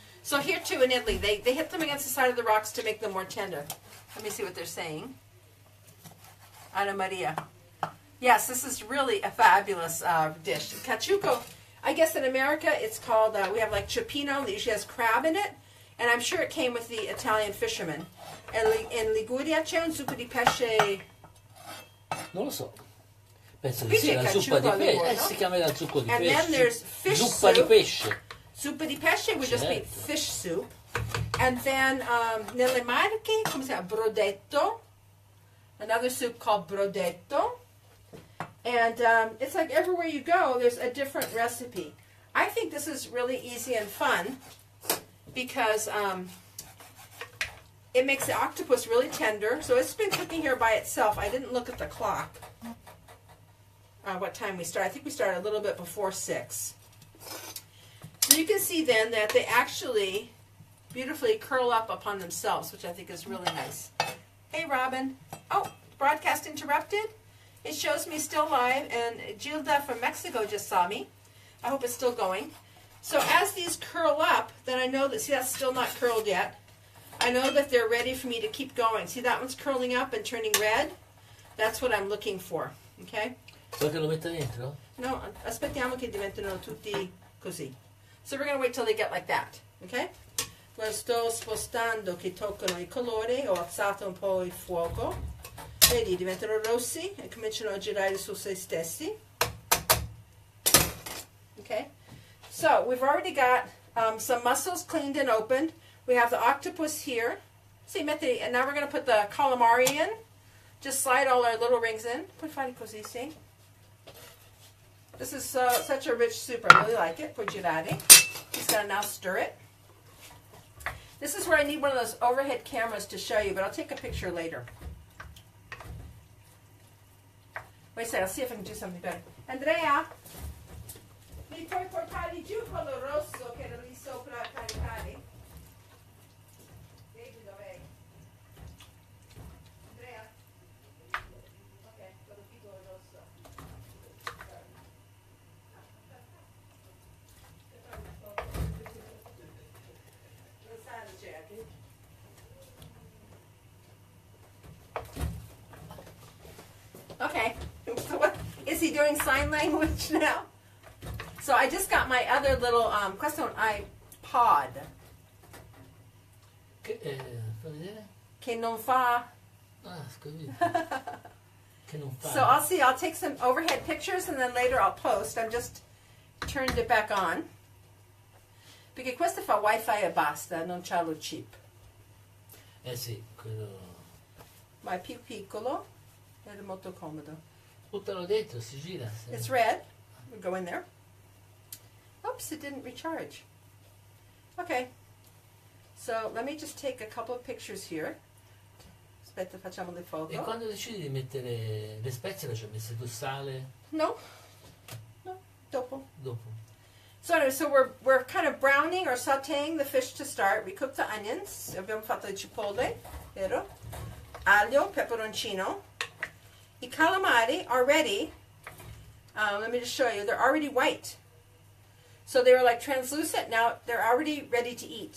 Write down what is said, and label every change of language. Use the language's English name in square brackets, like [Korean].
[English] So here too in Italy, they hit them against the side of the rocks to make them more tender. Let me see what they're saying. Anna Maria. Yes, this is really a fabulous dish. Cacciucco, I guess in America it's called, we have cioppino that usually has crab in it. And I'm sure it came with the Italian fishermen. [Italian] In Liguria c'è un succo di pesce. Non lo so. Penso che sia la zuppa di pesce. Si chiama la zuppa di pesce. [English] And then there's fish [Italian] zuppa Di pesce. [English] Zuppa di pesce would just be fish soup. And then [Italian] nelle Marche, come si chiama? Brodetto. [English] Another soup called brodetto. And it's like everywhere you go, there's a different recipe. I think this is really easy and fun, because it makes the octopus really tender. So it's been cooking here by itself. I didn't look at the clock. What time we start? I think we started a little bit before 6. So you can see then that they actually beautifully curl up upon themselves, which I think is really nice. Hey, Robin. Oh, broadcast interrupted. It shows me still live, and Gilda from Mexico just saw me. I hope it's still going. So as these curl up, then I know that, see, that's still not curled yet. I know that they're ready for me to keep going. See, that one's curling up and turning red? That's what I'm looking for, okay? [Italian] Vuoi che lo metta dentro? No, aspettiamo che diventino tutti così. [English] So we're going to wait till they get like that, okay? [Italian] Lo sto spostando che toccano il colore, ho alzato un po' il fuoco. Vedi, diventano rossi e cominciano a girare su se stessi. [English] Okay? So we've already got some mussels cleaned and opened. We have the octopus here. See, metti, and now we're going to put the calamari in. Just slide all our little rings in. Put [Italian] fare così, [English] see? This is such a rich soup. I really like it. [Italian] Puoi girare. [English] Just going to now stir it. This is where I need one of those overhead cameras to show you, but I'll take a picture later. Wait a second, I'll see if I can do something better. [Italian] Andrea, mi puoi portare giù quello rosso che era lì sopra a caricare? Vedi dov'è? Andrea? Ok, quello piccolo rosso. Lo sai, Jackie? Okay. [English] So what, is he doing sign language now? So I just got my other little, [Italian] questo è un iPod. Fa vedere? Che non fa. Ah, scusi. Che non fa. [English] So I'll see, I'll take some overhead pictures and then later I'll post. I've just turned it back on. [Italian] Perché questo fa wifi e basta, non c'ha lo chip. Sì, quello. Ma è più piccolo ed è molto comodo. Buttalo dentro, si gira. Sì. [English] It's red. We'll go in there. Oops, it didn't recharge. Okay. So let me just take a couple of pictures here. [Italian] Aspetta, facciamo le foto. E quando decidi di mettere le spezie, le ci hai messe tu sale? No. No, dopo. Dopo. [English] So anyway, so we're kind of browning or sauteing the fish to start. We cooked the onions. [Italian] Abbiamo fatto le cipolle, vero? Aglio, peperoncino. [English] I calamari are ready. Let me just show you. They're already white. So they were like translucent. Now they're already ready to eat.